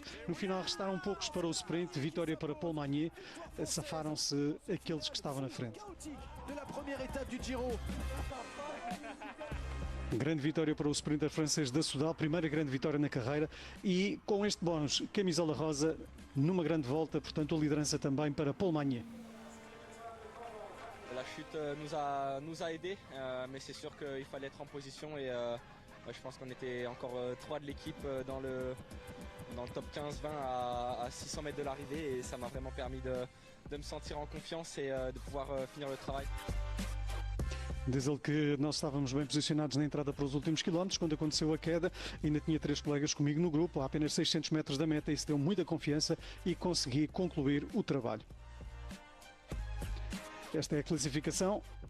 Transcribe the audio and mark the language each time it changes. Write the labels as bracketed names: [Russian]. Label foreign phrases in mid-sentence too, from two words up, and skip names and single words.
[Portuguese] No final restaram poucos para o sprint, vitória para Paul Magnier, safaram-se aqueles que estavam na frente. Grande vitória para o sprinter francês da Soudal, primeira grande vitória na carreira, e com este bónus, camisola rosa, numa grande volta, portanto a liderança também para Paul Magnier. [French] La chute nous a aidés, mais c'est sûr qu'il fallait être en position et je pense qu'on était encore trois de l'équipe dans le top 15-20 à 600 mètres de l'arrivée, et ça m'a vraiment permis de me sentir en confiance et de pouvoir finir le travail. [Portuguese] Diz ele que nós estávamos bem posicionados na entrada para os últimos quilómetros. Quando aconteceu a queda, ainda tinha 3 colegas comigo no grupo, a apenas 600 metros da meta. Isso deu muita confiança e consegui concluir o trabalho. Esta é a classificação.